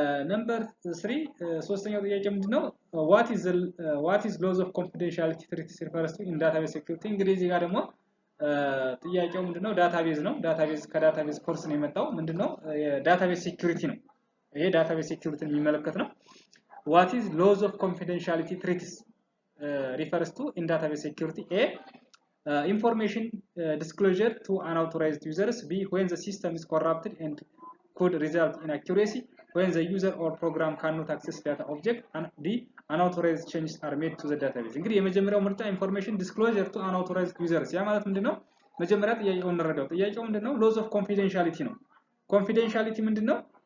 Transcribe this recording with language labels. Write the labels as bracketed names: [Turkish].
[Amharic] ነምበር 3 ሶስተኛው ጥያቄ ምንድነው [English] what is laws of confidentiality treaties refers to in database security። [Amharic] እንግዲህ እዚህ ጋር ደግሞ ጥያቄው ምንድነው ዳታቤዝ ነው። ዳታቤዝ ከዳታቤዝ ኮርስ ነው የመጣው። ምንድነው የዳታቤዝ ሴኩሪቲ ነው። ይሄ ዳታቤዝ ሴኩሪቲን የሚመለከት ነው። [English] what is laws of confidentiality treaties refers to in database security? A information disclosure to unauthorized users. B when the system is corrupted and could result in accuracy, when the user or program cannot access data object, and D unauthorized changes are made to the database. [Amharic] እንግዲህ የመጀመሪያው ምርጫ [English] information disclosure to unauthorized users [Amharic] ያ ማለት ምንድነው? መጀመሪያ ጥያቄውን እንረዳው። ጥያቄው ምንድነው? [English] laws of confidentiality ነው። confidentiality [Amharic] ምንድነው?